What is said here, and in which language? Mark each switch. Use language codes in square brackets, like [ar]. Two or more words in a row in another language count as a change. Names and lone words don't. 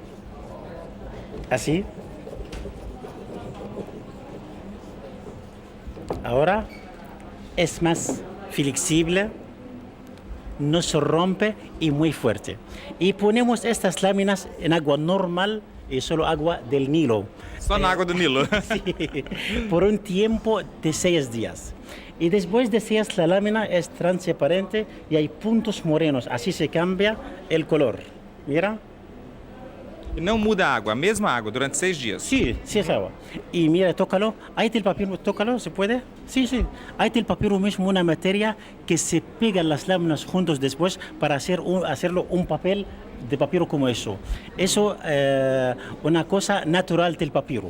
[es] Así. Ahora es más flexible, no se rompe y muy fuerte. Y ponemos estas láminas en agua normal y solo agua del Nilo. [pt] Só na água do Nilo. [es] Sí, por un tiempo de 6 días. Y después de 6 la lámina es transparente y hay puntos morenos, así se cambia el color. Mira. [pt] E não muda a água, a mesma água, durante 6 dias. [es] Sí, sí es agua. Y mira, tócalo. Ahí está el papiro, tócalo, ¿se puede? Sí, sí. Ahí está el papiro mismo, una materia que se pegan las láminas juntos después para hacerlo un papel de papiro como eso. Eso una cosa natural del papiro.